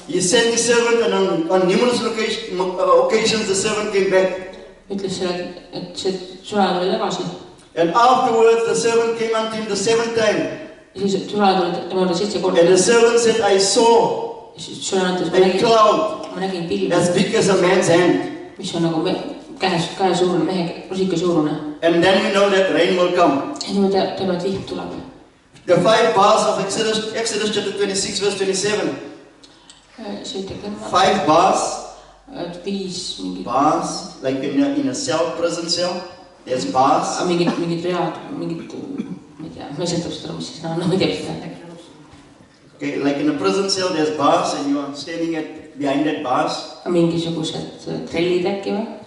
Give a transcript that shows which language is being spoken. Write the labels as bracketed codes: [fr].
[en] He sent his servant and on numerous occasions the servant came back. [et] Ütles selle, et see sulaja tuli tagasi. [en] And afterwards the servant came unto him the 7th time. [et] Ja siis sulaja tuli temale 7 korda. [en] And the servant said, I saw a cloud [et] nägin pilve, [en] as big as a man's hand. [et] Mis on nagu käe suurune, mehe rusika suurune. [en] And then we know that rain will come. [et] Ja nüüd teeme, et vihm tuleb. [en] The 5 bars of Exodus chapter 26 verse 27. 5 bars. [et] 5 mingid [en] bars, like in a cell, prison cell, there's bars. [et] Mingid read, mingid, ma ei tea, ma ei sõltab seda, mis siis ma ei tea, mis seda nägin. [en] Okay, like in a prison cell, there's bars and you are standing behind that bars. [et] Mingisugused trellid äkki või?